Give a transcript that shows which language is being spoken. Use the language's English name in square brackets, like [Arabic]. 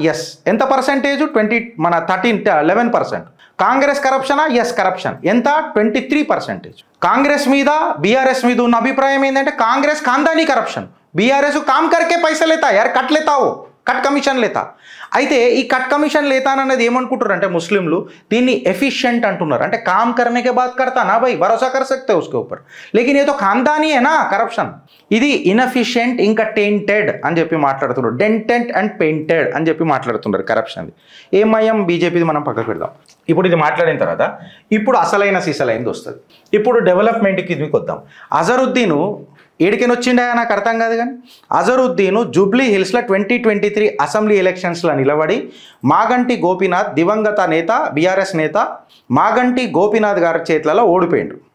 [Telugu] Yes. ఎంత percentage? 11%. Congress కరప్షనా? Yes corruption. ఎంత? 23%. కాంగ్రెస్ మీద బీఆర్ఎస్ మీద ఉన్న అభిప్రాయం ఏంటంటే కాంగ్రెస్ ఖాందానీ కరప్షన్, బీఆర్ఎస్ [Hindi] కామ్ కర్కే పైసా లేతా యార్, కట్ లేతావు, కట్ కమిషన్ లేతా. [Telugu] అయితే ఈ కట్ కమిషన్ లేతానన్నది ఏమనుకుంటారు అంటే ముస్లింలు దీన్ని ఎఫిషియెంట్ అంటున్నారు. అంటే [Hindi] కామ్ करने के बाद करता ना भाई, भरोसा कर सकते हो उसके ऊपर, लेकिन ये तो खानदानी है ना करप्शन. [Telugu] ఇది ఇన్ఎఫిషియెంట్ ఇంకా టెంటెడ్ అని చెప్పి మాట్లాడుతున్నారు. డెంటెడ్ అండ్ పెయింటెడ్ అని చెప్పి మాట్లాడుతున్నారు కరప్షన్ది. ఏమయ్యం బీజేపీది మనం పక్కకు పెడదాం. ఇప్పుడు ఇది మాట్లాడిన తర్వాత ఇప్పుడు అసలైన సీసలైంది వస్తుంది. ఇప్పుడు డెవలప్మెంట్కి ఇది వద్దాం. అజరుద్దీన్ ఏడికని వచ్చిండా నాకు అర్థం కాదు కానీ అజరుద్దీన్ జూబ్లీ హిల్స్లో 2023 అసెంబ్లీ ఎలక్షన్స్లో నిలబడి మాగంటి గోపీనాథ్, దివంగత నేత బీఆర్ఎస్ నేత మాగంటి గోపీనాథ్ గారి చేతులలో ఓడిపోయిండు.